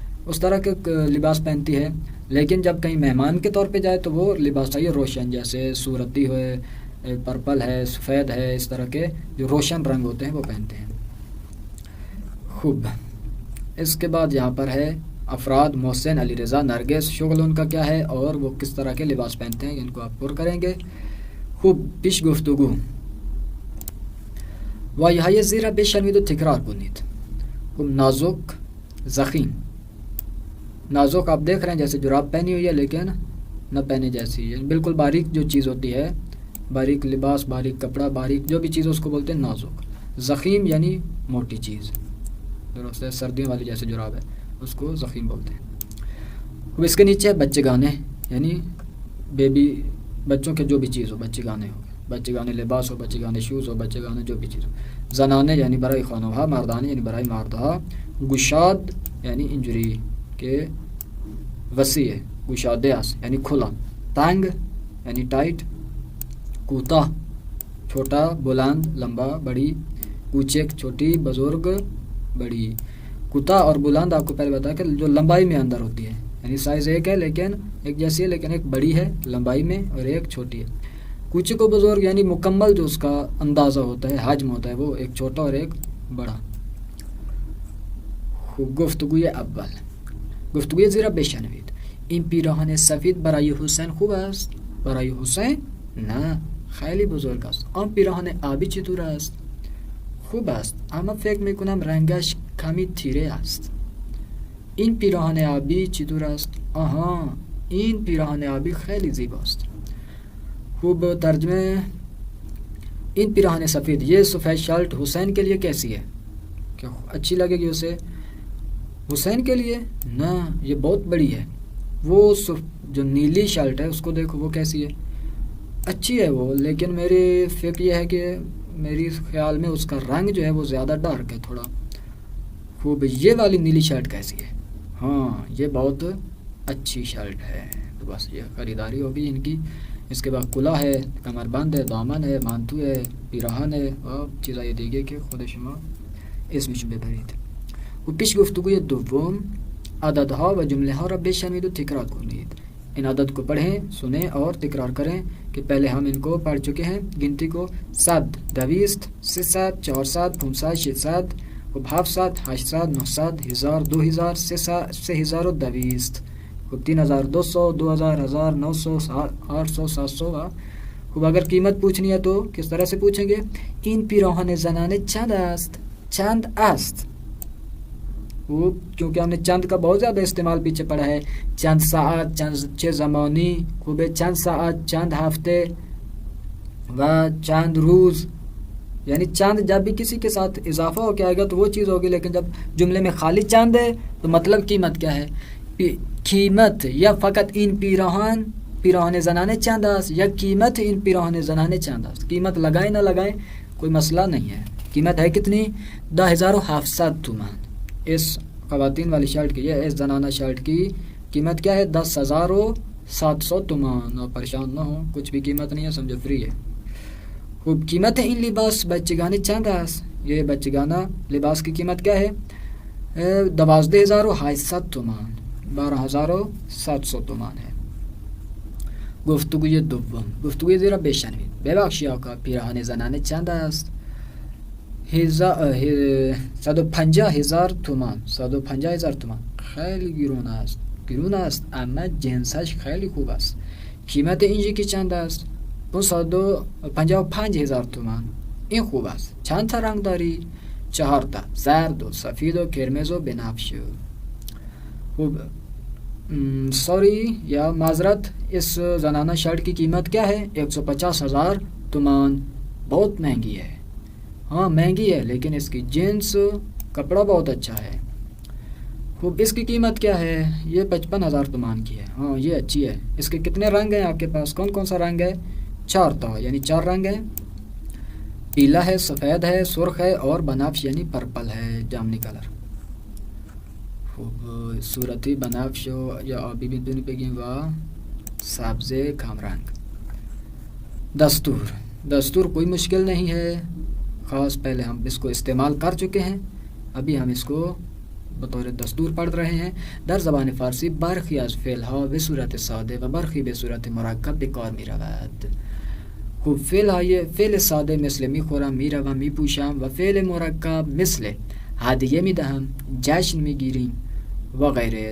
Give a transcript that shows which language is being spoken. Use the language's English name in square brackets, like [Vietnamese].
[Urdu] اس طرح کے لباس پہنتی ہے. لیکن جب کہیں مہمان کے طور پہ جائے تو وہ لباس چاہیے روشن، جیسے صورتی ہوئے، پرپل ہے، سفید ہے، اس طرح کے جو روشن رنگ ہوتے ہیں وہ پہنتے ہیں. خوب اس کے بعد یہاں پر ہے افراد: محسن، علیرضا، نرگس. شغل ان کا کیا ہے اور وہ کس طرح کے لباس پہنتے ہیں، ان کو آپ پر کریں گے. [Persian] خوب پیش گفتگو. وایهای زیر را بشنوید و تکرار کنید. خوب نازک، ضخیم. [Urdu] نازک آپ دیکھ رہے ہیں جیسے جراب پہنی ہوئی ہے لیکن نہ پہنے جیسی ہے، بالکل باریک جو چیز ہوتی ہے، باریک لباس، باریک کپڑا، باریک جو بھی چیز اس کو بولتے ہیں نازک. ضخیم یعنی موٹی چیز، درست ہے، سردیوں والی جیسے جراب ہے اس کو ضخیم بولتے ہیں. اب اس کے نیچے ہے بچے گانے، یعنی بیبی، بچوں کے جو بھی چیز ہو، بچے گانے ہو، بچے گانے لباس ہو، بچے گانے شوز ہو، بچے گانے جو بھی چیز ہو. [Persian] زنانه یعنی برای خانمها، مردانه یعنی برای مردها. گشاد یعنی اینجوری که وسیع، گشاده است [Urdu] یعنی کھلا. تنگ یعنی ٹائٹ. کوتاه چھوٹا، بلند لمبا، بڑی. کوچک چھوٹی، بزرگ بڑی. کوتاه اور بلند آپ کو پہلے بتایا کہ جو لمبائی میں اندر ہوتی ہے، یعنی سائز ایک ہے لیکن ایک جیسی ہے، لیکن ایک بڑی ہے لمبائی میں اور ایک چھوٹی ہے. کوچک و بزرگ یعنی مکمل جو اس کا اندازہ ہوتا ہے، حجم ہوتا ہے، وہ ایک چھوٹا اور ایک بڑا. [Persian] گفتگوی اول. گفتگوی زیرا بشنوید. این پیراهن سفید برای حسین خوب است؟ برای حسین؟ نه، خیلی بزرگ است. آن پیراهن آبی چطور است؟ خوب است، اما فکر میکنم رنگش کمی تیره است. این پیراهن آبی چطور است؟ آها، این پیراهن آبی خیلی زیباست. خوب ترجمه. این پیراهن سفید، [Urdu] یہ سفید شرٹ حسین کے لیے کیسی ہے؟ کیا اچھی لگے گی اسے؟ حسین کے لیے؟ نہ، یہ بہت بڑی ہے. وہ جو نیلی شرٹ ہے اس کو دیکھو، وہ کیسی ہے؟ اچھی ہے وہ، لیکن میری فکر یہ ہے کہ میری خیال میں اس کا رنگ جو ہے وہ زیادہ ڈارک ہے تھوڑا. خوب یہ والی نیلی شرٹ کیسی ہے؟ ہاں، یہ بہت اچھی شرٹ ہے. تو بس یہ خریداری ہوگی ان کی. اس کے بعد کلا ہے، کمر بند ہے، دامن ہے، مانتو ہے، پیراہن ہے، اور [Persian] چیزای دیگه که خود شما اسمشو ببرید. و پیش گفتگوی دوم. عددها و جمله ها را بشنوید و تکرار کنید. [Urdu] ان عدد کو پڑھیں، سنیں اور تکرار کریں کہ پہلے ہم ان کو پڑھ چکے ہیں. گنتی کو 100، 200، 300، 400، 500، 600 خوب 700 800 900 1000 2000 3200 خوب 3200 2000 1900 800 700 خوب اگر قیمت پوچھنی ہے تو کس طرح سے پوچھیں گے؟ [Persian] این پیراهن زنانه چند است؟ [Urdu] چند است. خوب کیونکہ ہم نے چند کا بہت زیادہ استعمال پیچھے پڑا ہے. [Persian] چند ساعت، چند زمانی، خوب چند ساعت، چند ہفتے و چند روز. [Urdu] یعنی چند جب بھی کسی کے ساتھ اضافہ ہو کے آئے گا تو وہ چیز ہوگی، لیکن جب جملے میں خالی چند ہے تو مطلب قیمت کیا ہے؟ [Persian] قیمت یا فقط این پیراهن زنانه چند است [Urdu] یا قیمت این پیراهن زنانه چند است. قیمت لگائیں نہ لگائیں کوئی مسئلہ نہیں ہے. قیمت ہے کتنی؟ 10700 تومان. اس خواتین والی شرٹ کی، اس زنانہ شرٹ کی قیمت کیا ہے؟ 10700 تومان. اور پریشان نہ ہوں، کچھ بھی قیمت نہیں ہے، سمجھو فری ہے. [Persian] خوب قیمت این لباس بچگانه چند است. [Urdu] یہ بچگانہ لباس کی قیمت کیا ہے؟ 12800 تومان، 12700 تومان ہے. [Persian] گفتگوی دوم، گفتگوی زیرا بشنوید. ببخشید آقا پیراهن زنانه چند است؟ 150,000 تومان. 150,000 تومان خیلی گرون است. گرون است اما جنسش خیلی خوب است. قیمت اینجی که چند است؟ 155,000 تومان. این خوب است. چند تا رنگ داری؟ 4 تا، زرد و سفید و قرمز و بنفش. [Urdu] خوب سوری یا معذرت، اس زنانہ شرٹ کی قیمت کیا ہے؟ 150,000 تومان. بہت مہنگی ہے. ہاں مہنگی ہے لیکن اس کی جنس کپڑا بہت اچھا ہے. خوب اس کی قیمت کیا ہے؟ یہ 55,000 تومان کی ہے. ہاں یہ اچھی ہے. اس کے کتنے رنگ ہیں آپ کے پاس؟ کون کون سا رنگ ہے؟ 4 تا، یعنی 4 رنگ ہیں. پیلا ہے، سفید ہے، سرخ ہے اور بنفش یعنی پرپل ہے، جامنی کلر. [Persian] خوب صورتی بنفش یا آبی بدونی بگیم و سبز کم رنگ. [Urdu] دستور کوئی مشکل نہیں ہے خاص. پہلے ہم اس کو استعمال کر چکے ہیں، ابھی ہم اس کو بطور دستور پڑھ رہے ہیں. [Persian] در زبان فارسی برخی از فعلها به صورت ساده و برخی به صورت مرکب به کار می رود. خوب فعل ساده مثل می خورم، می روم، می پوشم و فعل مرکب مثل هدیه می دهم، جشن می گیریم و غیره.